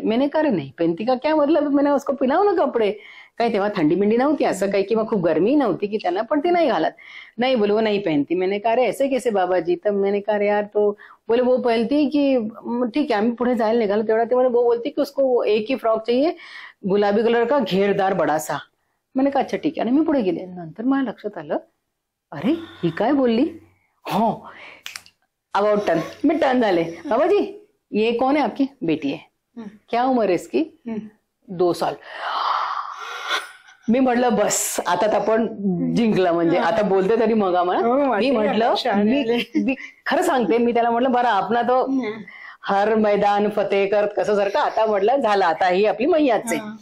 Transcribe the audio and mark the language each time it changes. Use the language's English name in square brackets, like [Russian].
[Hindi] मैंने कहा नहीं पहनती का क्या मतलब, मैंने उसको पहनाओ ना कपडे. [Marathi] काही तेव्हा थंडी बिंडी नव्हती असं काही, किंवा खूप गर्मी नव्हती की त्यांना, पण ती नाही घालत. [Hindi] नाही बोले वो नहीं पहनती. मैंने कहा अरे ऐसे कैसे बाबाजी. तर मैंने कहा यार, तो बोले वो पहनती की ठीक है. [Marathi] आम्ही पुढे जायला निघालो तेवढा ते [Hindi] वो बोलती की उसको एक ही फ्रॉक चाहिए, गुलाबी कलर का, घेरदार बडासा. मैंने कहा अच्छा [Marathi] ठीक आहे. आणि मी पुढे गेले. नंतर मला लक्षात आलं, अरे ही काय बोलली. हो अबाउट टर्न. मी टर्न झाले. [Hindi] बाबाजी ये कौन है, आपकी बेटी है. क्या उम्र है इसकी. 2 साल. [Marathi] मी म्हटलं बस आता आपण जिंकलं, म्हणजे आता बोलते तरी मग आम्हाला. मी म्हटलं मी खरं सांगते, मी त्याला म्हटलं बरं आपण [Hindi] तो हर मैदान फतेह [Marathi] करत कसं सारखं, आता म्हटलं झालं, आता ही आपली मैयाच आहे.